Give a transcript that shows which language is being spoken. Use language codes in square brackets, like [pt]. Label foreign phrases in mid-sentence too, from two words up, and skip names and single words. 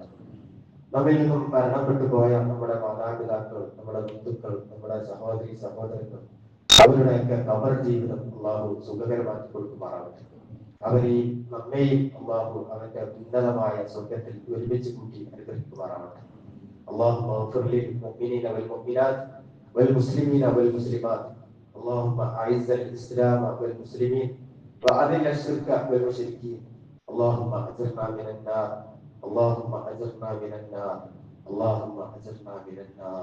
[ml] നമ്മിൽ നിന്നും മരണപ്പെട്ടു പോയ നമ്മുടെ മാതാപിതാക്കൾ, നമ്മുടെ ബന്ധുക്കൾ, നമ്മുടെ സഹോദരി സഹോദരങ്ങൾ, അവരുടെയൊക്കെ ഖബർ ജീവിതം അല്ലാഹു സുഖകരമാക്കി കൊടുക്കുമാറാവട്ടെ. അവരെയും നമ്മെയും അല്ലാഹു അവന്റെ ഉന്നതമായ സ്വർഗത്തിൽ ഒരുമിച്ച് കൂട്ടി അനുഗ്രഹിക്കുമാറാവട്ടെ. [ar] اللهم اغفر للمؤمنين والمؤمنات والمسلمين والمسلمات. اللهم اعز الاسلام والمسلمين واذل الشرك والمشركين. اللهم اجرنا من النار. اللهم اجرنا من النار. اللهم اجرنا من النار.